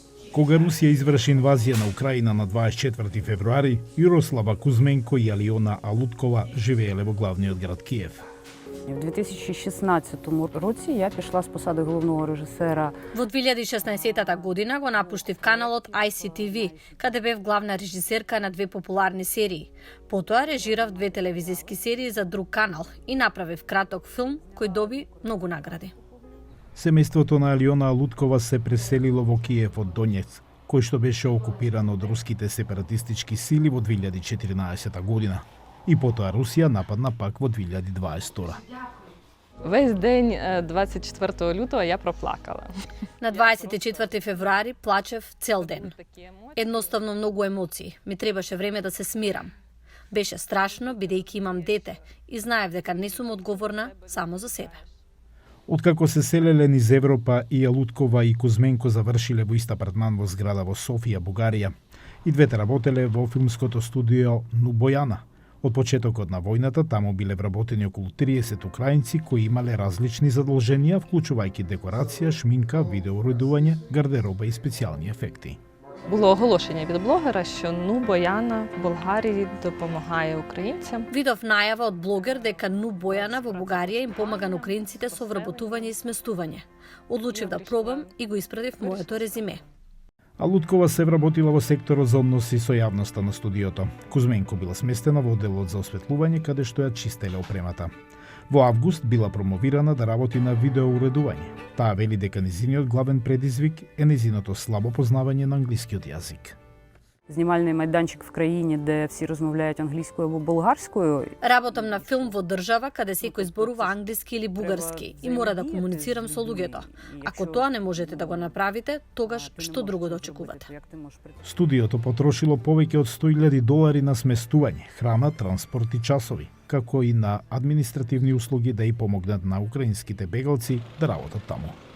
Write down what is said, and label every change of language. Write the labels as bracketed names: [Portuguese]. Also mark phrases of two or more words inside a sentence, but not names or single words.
[Macedonian] Кога Русија изврши инвазија на Украина на 24 февруари, Јурослава Кузменко и Алиона Алуткова живееле во главниот град Киев. [Ukrainian] В 2016 році я пішла з посади головного режисера. [Macedonian] Во 2016 година го напуштив каналот ICTV, каде бев главна режисерка на две популарни серии. Потоа режирав две телевизиски серии за друг канал и направив краток филм кој доби многу награди. Семејството на Алиона Алуткова се преселило во Киев од Донец, кој што беше окупиран од руските сепаратистички сили во 2014 година. И потоа Русија нападна пак во 2020. [Ukrainian] Весь день 24 лютого я проплакала. [Macedonian] На 24 февруари плачев цел ден. Едноставно многу емоции. Ми требаше време да се смирам. Беше страшно, бидејќи имам дете и знаев дека не сум одговорна само за себе. Откако се селеле низ Европа, и Алуткова и Кузменко завршиле во ист апартман во зграда во Софија, Бугарија. И двете работеле во филмското студио Ну Бојана. Од почетокот на војната таму биле вработени околу 30 украинци кои имале различни задолженија, вклучувајќи декорација, шминка, видеоуредување, гардероба и специјални ефекти. [Ukrainian] Було оголошення від блогера, що Ну Бояна в Болгарії допомагає українцям. [Macedonian] Видов најава од блогер дека Ну Бојана во Бугарија им помага на украинците со вработување и сместување. Одлучив да пробам и го испратив моето резиме. Алуткова се вработила во секторот за односи со јавноста на студиото. Кузменко била сместена во делот за осветлување, каде што ја чистеле опремата. Во август била промовирана да работи на видеоуредување. Таа вели дека незиниот главен предизвик е незиното слабо познавање на англискиот јазик. [Ukrainian] Знімальний майданчик в країні, де всі розмовляють англійською або болгарською. [Macedonian] Работам на филм во држава каде секој зборува англиски или бугарски и мора да комуницирам со луѓето. Ако тоа не можете да го направите, тогаш што друго да очекувате? Студиото потрошило повеќе од $100,000 на сместување, храна, транспорт и часови, како и на административни услуги да и помогнат на украинските бегалци да работат таму.